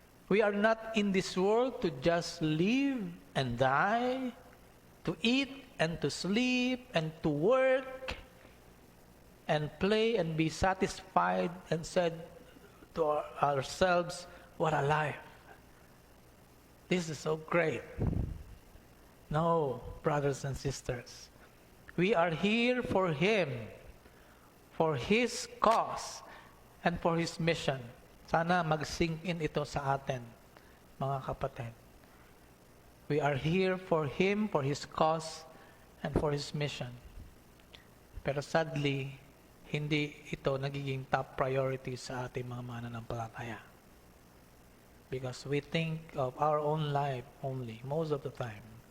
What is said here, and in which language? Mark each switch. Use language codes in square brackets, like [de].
[en] We are not in this world to just live and die, to eat and to sleep and to work and play and be satisfied and said to ourselves, what a life. This is so great. No, brothers and sisters. We are here for Him, for His cause, and for His mission. [tl] Sana mag-sink in ito sa atin, mga kapatid. [en] We are here for Him, for His cause, and for His mission. [tl] Pero sadly, hindi ito nagiging top priority sa ating mga mananampalataya. [en] Because we think of our own life only, most of the time.